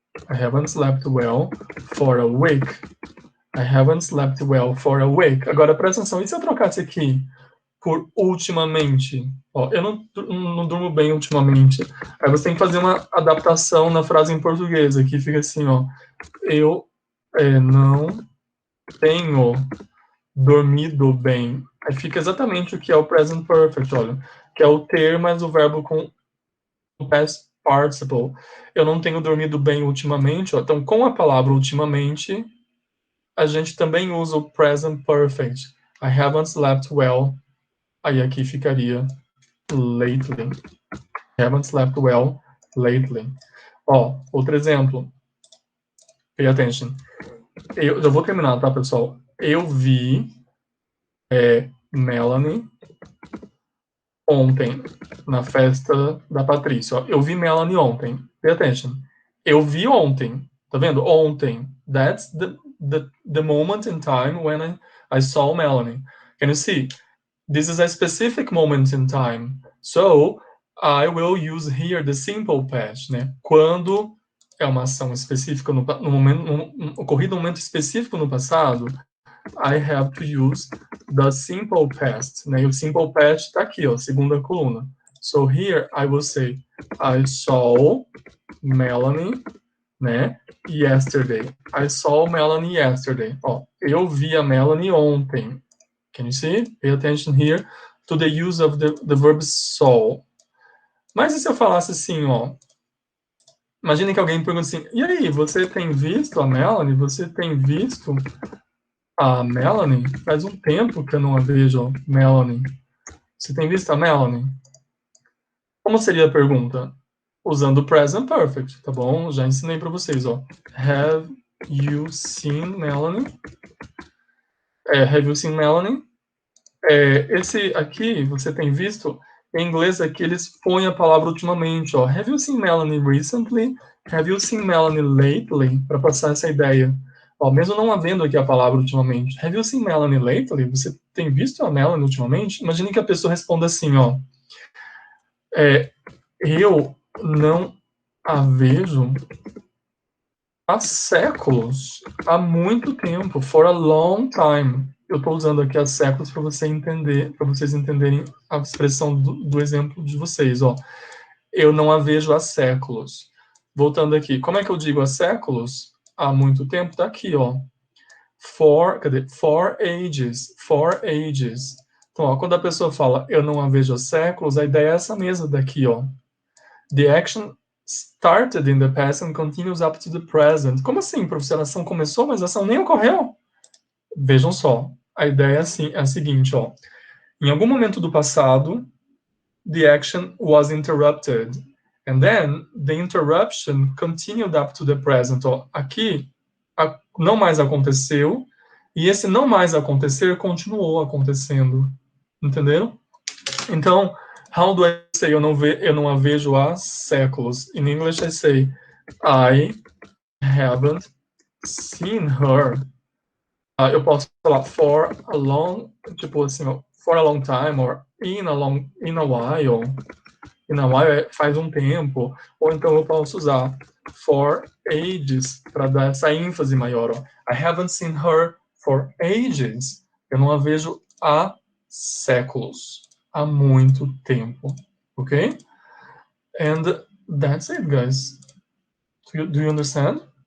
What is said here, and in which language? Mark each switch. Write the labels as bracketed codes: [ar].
[en] I haven't slept well for a week. I haven't slept well for a week. [pt] Agora, presta atenção. E se eu trocasse aqui por ultimamente? Ó, eu não durmo bem ultimamente. Aí você tem que fazer uma adaptação na frase em português. Aqui fica assim, ó. Eu não tenho dormido bem. Aí fica exatamente o que é o present perfect, olha. Que é o ter mais o verbo com o past participle. Eu não tenho dormido bem ultimamente. Ó. Então, com a palavra ultimamente, a gente também usa o present perfect. [en] I haven't slept well. [pt] Aí aqui ficaria [en] lately. I haven't slept well lately. [pt] Ó, outro exemplo. [en] Pay attention. [pt] Eu já vou terminar, tá, pessoal? Eu vi Melanie ontem na festa da Patrícia. Ó, eu vi Melanie ontem. [en] Pay attention. [pt] Eu vi ontem. Tá vendo? Ontem. [en] That's the moment in time when I saw Melanie. Can you see? This is a specific moment in time. So, I will use here the simple past, né? [pt] Quando é uma ação específica ocorrida num momento específico no passado, [en] I have to use the simple past, [pt] né? E o simple past está aqui, ó, segunda coluna. [en] So here I will say I saw Melanie, né? Yesterday. I saw Melanie yesterday. [pt] Ó, eu vi a Melanie ontem. [en] Can you see? Pay attention here to the use of the verb saw. [pt] Mas e se eu falasse assim, ó? Imagine que alguém pergunta assim, e aí, você tem visto a Melanie? Você tem visto a Melanie? Faz um tempo que eu não a vejo, Melanie. Você tem visto a Melanie? Como seria a pergunta? Usando o present perfect, tá bom? Já ensinei para vocês, ó. [en] Have you seen Melanie? Have you seen Melanie? [pt] Esse aqui, você tem visto, em inglês aqui eles põem a palavra ultimamente, ó. [en] Have you seen Melanie recently? Have you seen Melanie lately? [pt] Para passar essa ideia. Ó, mesmo não havendo aqui a palavra ultimamente. [en] Have you seen Melanie lately? [pt] Você tem visto a Melanie ultimamente? Imagine que a pessoa responda assim, ó. Eu não a vejo há séculos, há muito tempo, [en] for a long time. [pt] Eu estou usando aqui há séculos para vocês entenderem a expressão do exemplo de vocês, ó. Eu não a vejo há séculos. Voltando aqui, como é que eu digo há séculos? Há muito tempo, tá aqui, ó. [en] For ages, for ages. [pt] Então, ó, quando a pessoa fala eu não a vejo há séculos, a ideia é essa mesma daqui, ó. [en] The action started in the past and continues up to the present. [pt] Como assim, professor? A ação começou, mas a ação nem ocorreu? Vejam só, a ideia é a seguinte, ó. Em algum momento do passado, [en] the action was interrupted. And then, the interruption continued up to the present. [pt] Ó, aqui, não mais aconteceu, e esse não mais acontecer continuou acontecendo. Entenderam? Então, [en] how do I say [pt] eu não a vejo há séculos? [en] In English, I say, I haven't seen her. [pt] Eu posso falar [en] for a long, [pt] tipo assim, [en] for a long time, or in a while. In a while [pt] faz um tempo. Ou então eu posso usar [en] for ages, [pt] para dar essa ênfase maior. Ó. [en] I haven't seen her for ages. [pt] Eu não a vejo há séculos. Há muito tempo. [en] Ok? And that's it, guys. Do you understand?